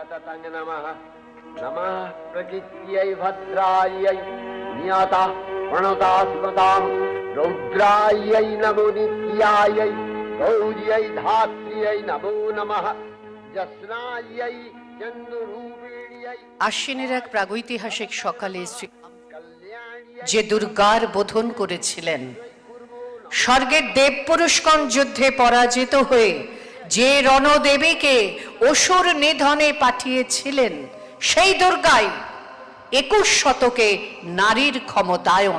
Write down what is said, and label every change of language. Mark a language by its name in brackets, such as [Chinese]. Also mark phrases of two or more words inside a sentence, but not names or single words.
[Sanskrit] नमः नमः प्रकृत्यै भद्रायै नियता प्रणता स्मतां रौद्रायै नमो नित्यायै गौर्यै धात्र्यै नमो नमः जस्नायै चन्द्ररूपिण्यै। [Bangla] আশ্বিনের এক প্রাগৈতিহাসিক সকালে যে দুর্গার বোধন করেছিলেন, স্বর্গের দেব পুরুষগণ যুদ্ধে পরাজিত হয়ে যে রণদেবীকে অসুর নিধনে পাঠিয়েছিলেন, সেই দুর্গাই 21 শতকে নারীর ক্ষমতায়ন।